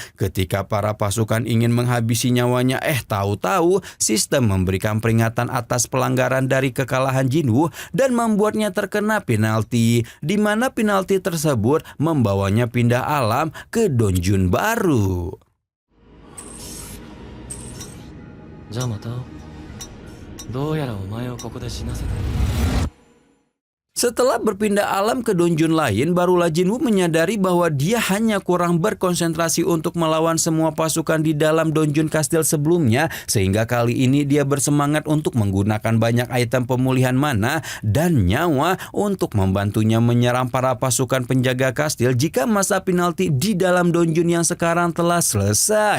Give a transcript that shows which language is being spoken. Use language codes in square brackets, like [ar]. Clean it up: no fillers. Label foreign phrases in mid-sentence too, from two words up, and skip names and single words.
[id] Ketika para pasukan ingin menghabisi nyawanya, tahu-tahu sistem memberikan peringatan atas pelanggaran dari kekalahan Jin-woo dan membuatnya terkena penalti, di mana penalti tersebut membawanya pindah alam ke dungeon baru. [ja] じゃあまた会おう。どうやらお前をここで死なせたい。 [id] Setelah berpindah alam ke dungeon lain, barulah Jin-woo menyadari bahwa dia hanya kurang berkonsentrasi untuk melawan semua pasukan di dalam dungeon kastil sebelumnya, sehingga kali ini dia bersemangat untuk menggunakan banyak item pemulihan mana dan nyawa untuk membantunya menyerang para pasukan penjaga kastil jika masa penalti di dalam dungeon yang sekarang telah selesai.